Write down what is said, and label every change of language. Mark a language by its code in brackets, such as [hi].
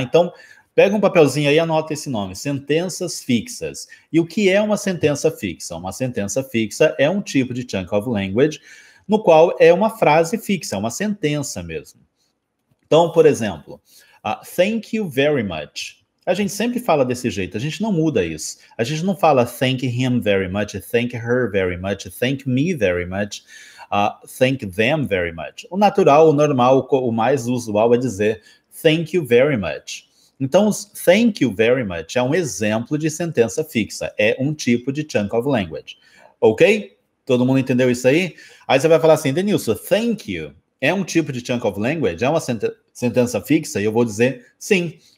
[pt] Então, pega um papelzinho aí e anota esse nome, sentenças fixas. E o que é uma sentença fixa? Uma sentença fixa é um tipo de [en] chunk of language [pt] no qual é uma frase fixa, uma sentença mesmo. Então, por exemplo, [en] thank you very much. [pt] A gente sempre fala desse jeito, a gente não muda isso. A gente não fala [en] thank him very much, thank her very much, thank me very much, thank them very much. [pt] O natural, o normal, o mais usual é dizer [en] thank you very much. [pt] Então, [en] thank you very much [pt] é um exemplo de sentença fixa. É um tipo de [en] chunk of language. [pt] Ok? Todo mundo entendeu isso aí? Aí você vai falar assim, Denilson, [en] thank you [pt] é um tipo de [en] chunk of language? [pt] É uma sentença fixa? E eu vou dizer, sim.